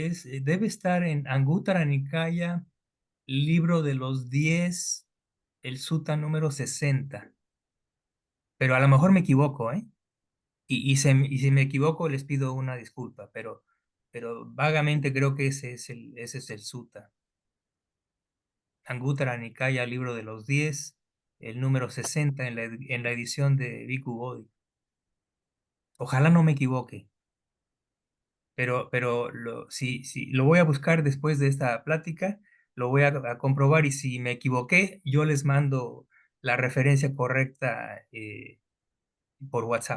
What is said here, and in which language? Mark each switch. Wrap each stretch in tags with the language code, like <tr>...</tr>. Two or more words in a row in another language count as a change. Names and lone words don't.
<es>Debe estar en Anguttara Nikaya, libro de los 10, el sutta número 60. Pero a lo mejor me equivoco, ¿eh? Y si me equivoco, les pido una disculpa, pero vagamente creo que ese es el sutta. Anguttara Nikaya, libro de los 10, el número 60 en la edición de Bhikkhu Bodhi. Ojalá no me equivoque. Pero si lo voy a buscar después de esta plática, lo voy a comprobar y si me equivoqué, yo les mando la referencia correcta por WhatsApp.</es>